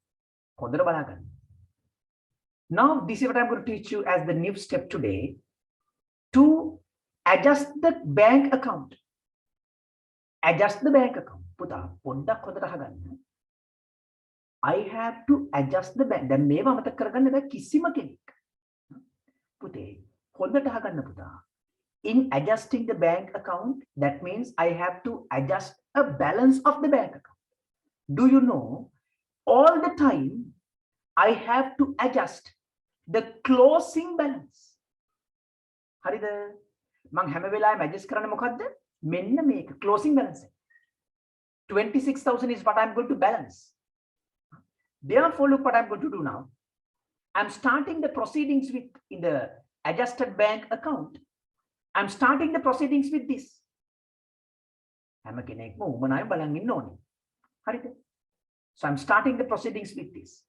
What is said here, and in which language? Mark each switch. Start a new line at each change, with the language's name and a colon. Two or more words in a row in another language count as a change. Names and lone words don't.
English: Now this is what I'm going to teach you as the new step today to adjust the bank account. Adjust the bank account. I have to adjust the bank.
Sinhala: Then මේවා මතක කරගන්න බෑ කිසිම කෙනෙක්. පුතේ හොඳට අහගන්න පුතා.
English: In adjusting the bank account, that means I have to adjust a balance of the bank account. Do you know, all the time I have to adjust the closing balance.
Sinhala: හරිද? මම හැම වෙලාවෙම adjust කරන්නේ මොකද්ද? මෙන්න මේක
English: closing balance. 26,000 is what I'm going to balance. Therefore, look what I'm going to do now. I'm starting the proceedings with, in the adjusted bank account, I'm starting the proceedings with this. So I'm starting the proceedings with this.